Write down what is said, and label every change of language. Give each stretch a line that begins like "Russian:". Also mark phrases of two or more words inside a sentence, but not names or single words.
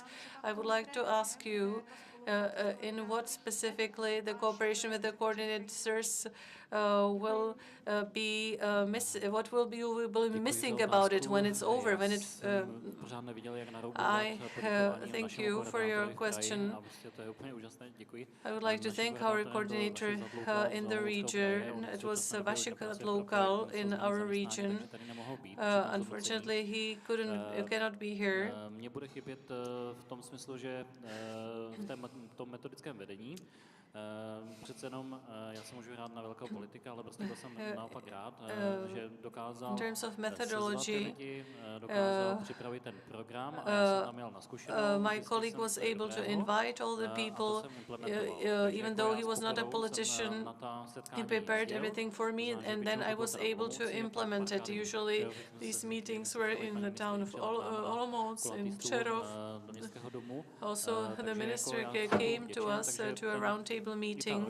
English: I would like to ask you in what specifically the cooperation with the coordinators will be what will be missing about it when it's over, when it I thank you for your question. I would like to thank our coordinator in the region. It was Vašek Local in our region. Unfortunately, he cannot be here.
Czech: Mně bude chybět v tom smyslu, že v tom metodickém vedení přece jenom já jsem můžu hrát na velkého politika, ale prostě byl jsem naopak rád, že dokázal sezvat ty lidi, dokázal připravit ten program a já jsem tam měl na zkušenou.
English: My colleague was able to invite all the people, even though he was not a politician. He prepared everything for me, and then I was able to implement it. Usually, these meetings were in the town of Olomouc, in Přerov. Also, the minister came to us to a roundtable meeting.